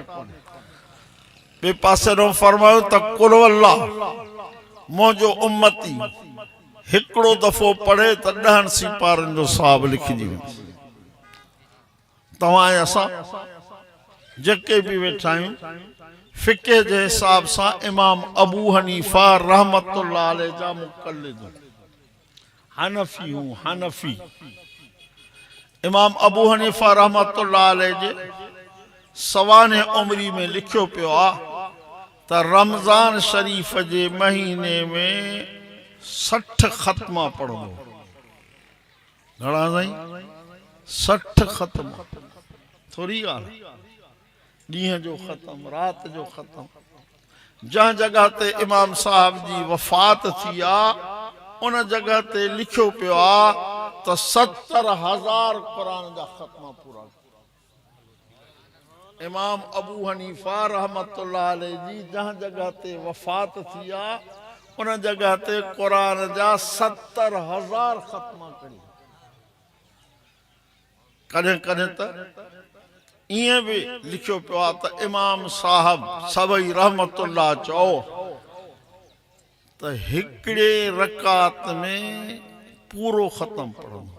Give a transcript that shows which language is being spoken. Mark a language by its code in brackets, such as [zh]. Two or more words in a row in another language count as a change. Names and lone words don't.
[sd] ॿिए पासे ॾों फरमायो त [ar] قل والله [sd] मुंहिंजो उम्मती हिकिड़ो दफ़ो पढ़े त 10 सिपारनि जो सवाब लिखिजी वेंदो। तव्हां ऐं असां जेके बि वेठा आहियूं, फिके जे हिसाब सां इमाम अबू हनीफा रहमतुल्लाह अलैह जा मुक़ल्लिद हनफी हूं हनफी। इमाम अबू हनीफा रहमतुल्लाह अलैह जे सवाने उमरी में लिखियो पियो आ त रमज़ान शरीफ जे महीने में 60 ख़त्मा पढ़ंदो। घणा साईं? 60 ख़त्मा। थोरी ॻाल्हि, ॾींहं जो ख़त्म, रात जो ख़त्म। जहां जगह ते इमाम साहब जी वफ़ात थी आ उन जगह ते लिखियो पियो आ त 70,000 क़ुरान जा ख़त्मा पूरा। इमाम अबू हनीफा रहमतुल्लाह अलैह जी जहां जगह ते वफ़ात थी आ उन जगह ते क़ुरान जा 70,000 ख़त्मा करी। कॾहिं कॾहिं त ईअं बि लिखियो पियो आहे त इमाम साहब सभई रहमतुल्लाह चओ त हिकिड़े रकात में पूरो ख़त्म पढ़ंदो।